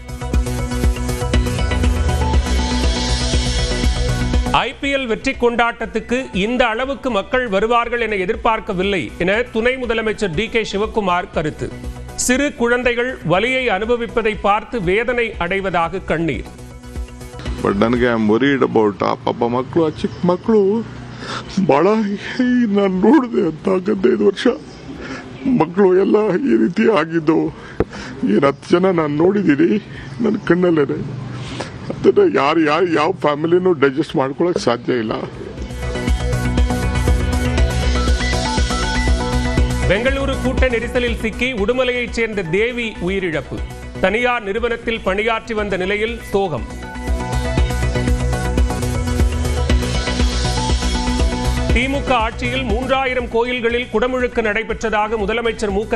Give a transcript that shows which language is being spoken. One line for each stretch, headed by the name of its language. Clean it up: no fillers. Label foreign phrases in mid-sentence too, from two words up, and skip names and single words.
Tamil: ஐபிஎல் வெற்றி கொண்டாட்டத்துக்கு இந்த அளவுக்கு மக்கள் வருவார்கள் என எதிர்பார்க்கவில்லை என துணை முதலமைச்சர் டி.கே. சிவக்குமார் கருத்து. சிறு குழந்தைகள் வலியை அனுபவிப்பதை பார்த்து வேதனை அடைவதாக கண்ணீர்.
Kannada: ಬಟ್ ನನಗೆ
English: I am worried about
Kannada: ಆ ಪಾಪ ಮಕ್ಕಳು, ಆ ಚಿಕ್ಕ ಮಕ್ಕಳು ಭಾಳ ನಾನು ನೋಡಿದೆ ಅಂತ 15 ವರ್ಷ ಮಕ್ಕಳು ಎಲ್ಲ ಈ ರೀತಿ ಆಗಿದ್ದು. ಏನು 10 ಜನ ನಾನು ನೋಡಿದ್ದೀನಿ ನನ್ನ ಕಣ್ಣಲ್ಲೇ. ಅದನ್ನು ಯಾವ ಫ್ಯಾಮಿಲಿನೂ ಡೈಜೆಸ್ಟ್ ಮಾಡ್ಕೊಳಕ್ಕೆ ಸಾಧ್ಯ ಇಲ್ಲ.
Tamil: பெங்களூரு கூட்ட நெரிசலில் சிக்கி உடுமலையைச் சேர்ந்த தேவி உயிரிழப்பு. தனியார் நிறுவனத்தில் பணியாற்றி வந்த நிலையில் சோகம். திமுக ஆட்சியில் 3000 கோயில்களில் குடமுழுக்கு நடைபெற்றதாக முதலமைச்சர் மு.க.